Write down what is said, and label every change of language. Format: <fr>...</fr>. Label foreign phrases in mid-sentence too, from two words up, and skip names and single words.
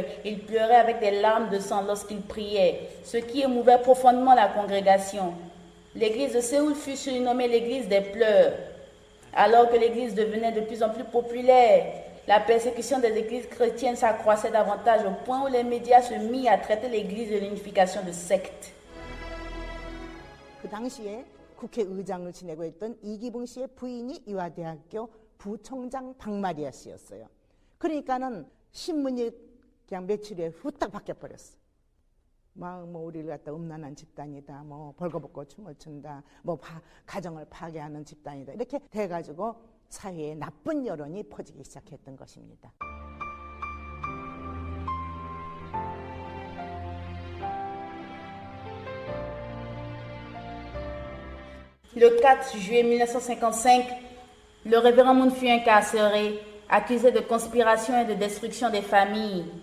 <fr>Il pleurait avec des larmes de sang lorsqu'il priait, ce qui émouvait profondément la congrégation. L'église de Séoul fut surnommée l'église des pleurs. Alors que l'église devenait de plus en plus populaire, la persécution des églises chrétiennes s'accroissait davantage au point où les médias se mirent à traiter l'église de l'unification de sectes.</fr> <ko>그 당시에 국회의장을 지내고 있던 이기붕 씨의 부인이 이화대학교 부총장 박마리아 씨였어요. 그러니까는 신문이 그냥 며칠 후에 후딱 바뀌어버렸어. 뭐 우리를 갖다 음란한 집단이다, 뭐 벌거벗고 춤을 춘다, 뭐 가정을 파괴하는 집단이다, 이렇게 돼가지고 사회에 나쁜 여론이 퍼지기 시작했던 것입니다.</ko> <fr>Le 4 juillet 1955, le révérend Moon fut incarcéré, accusé de conspiration et de destruction des familles.</fr>